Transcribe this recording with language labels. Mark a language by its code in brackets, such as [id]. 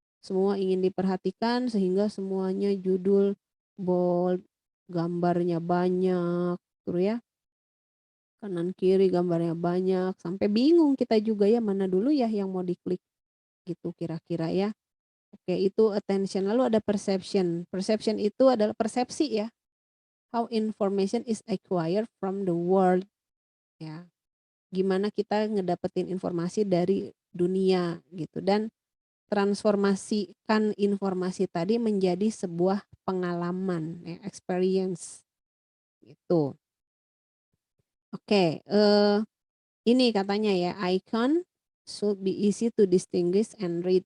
[id] Semua ingin diperhatikan sehingga semuanya judul bold, gambarnya banyak, terus ya. Kanan kiri gambarnya banyak sampai bingung kita juga ya mana dulu ya yang mau diklik gitu kira-kira ya. Oke, itu attention. Lalu ada perception. Perception itu adalah persepsi ya. [en] How information is acquired from the world. [id] Ya. Gimana kita ngedapetin informasi dari dunia gitu dan transformasikan informasi tadi menjadi sebuah pengalaman, ya, experience gitu. Oke, ini katanya ya [en] icon should be easy to distinguish and read.